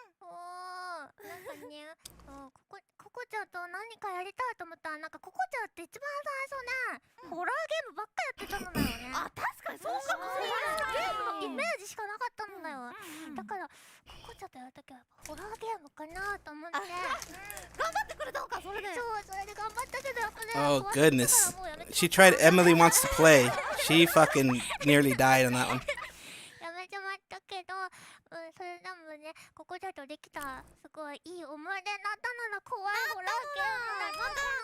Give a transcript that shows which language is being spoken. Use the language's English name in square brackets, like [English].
[Japanese] おー、なんかね、ココちゃんと何かやりたいと思ったら、なんかココちゃんって一番最初ね、ホラーゲームばっかやってたのだよね。あ、確かにそうかもしれゲームのない。イメージしかなかったんだよ。だからココちゃんとやるときはホラーゲームかなと思って。頑張ってくれたのか、それで。そう、それで頑張ったけど、やっぱね。 [English] Oh goodness. She tried Emily Wants to Play. She fucking nearly died on that one. [Japanese] やめちまったけど、それでもね、ココちゃんとできたすごいいい思い出になったのが怖いホラーゲームだった。